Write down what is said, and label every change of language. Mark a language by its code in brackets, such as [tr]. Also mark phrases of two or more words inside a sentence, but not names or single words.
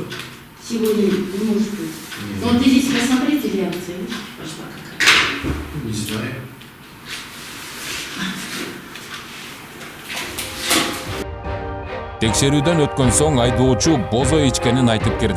[ru] Сегодня не может быть. Но ты здесь посмотрите реакция, видишь, пошла какая. Не знаю. [ky] Текшерүүдөн өткөн соң айдоочу бозо ичкенин айтып кирди.